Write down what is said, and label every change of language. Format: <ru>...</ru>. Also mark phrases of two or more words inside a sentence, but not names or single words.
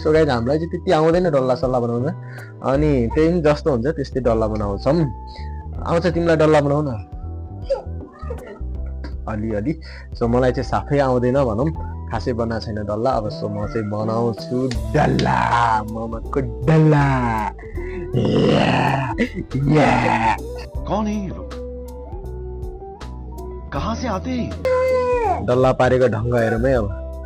<en>so guys</en> <ne>हामीलाई चाहिँ त्यति आउँदैन डल्ला सल्ला बनाउन, अनि त्यही पनि जस्तो हुन्छ त्यस्तै डल्ला बनाउँछौँ। आउँछ तिमीलाई डल्ला बनाउन अलिअलि? सो मलाई चाहिँ साफै आउँदैन भनौँ, खासै बनाएको छैन डल्ला। अब सो म चाहिँ बनाउँछु डल्ला, मोमोको डल्ला।</ne> <hi>कौन है ये लोग, कहाँ से आते हैं?</hi> <ne>डल्ला पारेको ढङ्ग हेरौँ है अब।</ne>